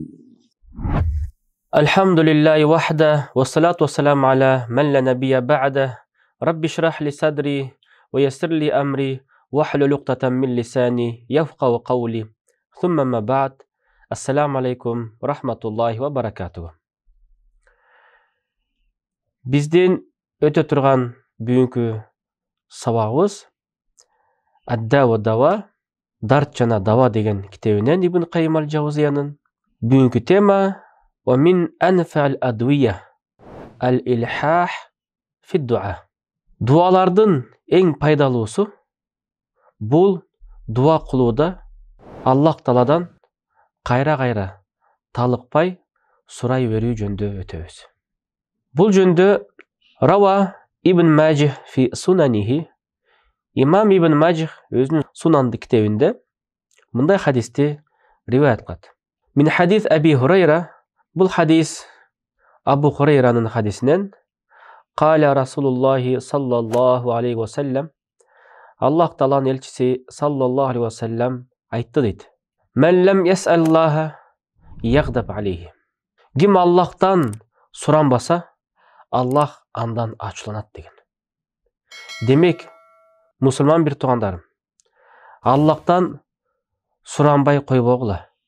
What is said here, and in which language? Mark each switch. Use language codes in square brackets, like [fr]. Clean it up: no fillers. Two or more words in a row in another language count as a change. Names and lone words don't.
[ar] الحمد لله وحده والصلاة والسلام على من لا نبي بعده. رب اشرح لي صدري ويسر لي أمري واحلل عقدة من لساني يفقهوا قولي. ثم ما بعد. السلام عليكم ورحمة الله وبركاته. [ky] Бизден өтө турган бүгүнкү сабагыбыз Ад-дава дава, дарт жана дава деген китебинен Ибн Каййим аль-Джаузиянын. Бүгүнкү тема [ar] ومن أنفع الأدوية الإلحاح في الدعاء. [ky] Дуалардын эң пайдалуусу бул дуа кылууда Аллах Тааладан кайра талыкпай сурай берүү жөнүндө өтөбүз. Бул жөнүндө [ar] رواه ابن ماجه في سننه, [ky] имам Ибн Маджих өзүнүн Сунанды китебинде мындай хадисти риваят кылат. [ar] من حديث أبي هريرة, [ky] бул хадис Абу Хурайранын хадисинен. [ar] قال رسول الله صلى الله عليه وسلم, [ky] Аллах Тааланын элчиси [ar] صلى الله عليه وسلم [ky] айтты дейт: [ar] من لم يسأل الله يغضب عليه. [ky] Ким Аллахтан суранбаса, Аллах андан ачууланат деген. Демек, мусулман бир туугандарым, Аллахтан суранбай койбогула.